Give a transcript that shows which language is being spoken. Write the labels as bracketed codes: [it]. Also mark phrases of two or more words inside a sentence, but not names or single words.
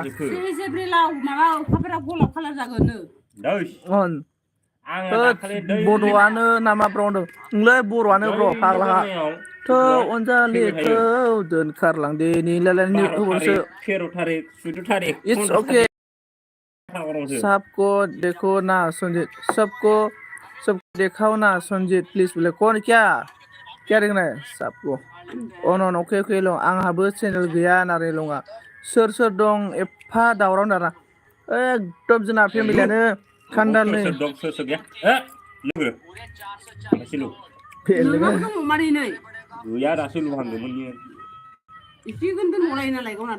[brx] एप्रिलाव माबा अखाफोरा गलाब कालार जागोन बर'आनो नामा ब्र होनदों नोंलाय बर'आनो ब्र फाग्लाहा थौ अनजालिखौ दोनखारलां दे निलालायनि खबरसो 13 तारिख 14 तारिख [en] It's okay [hi] सबको देखो ना संजीत सबको दिखाओ ना संजीत प्लीज बोले कौन क्या देखना है सबको ओके लो [brx] आंहाबो चैनल गैया नारे लङा सोर दं एफा दावराव दारा एकदम जोंना फेमिलियानो खान्दालनै सोर गैया लोगो एसे लु फेलेगा नोंनाव दङ मारै नै गैया दासो लुहांदोंमोन बियो एसे गोन्दो नलायो नालाय गावनाथ'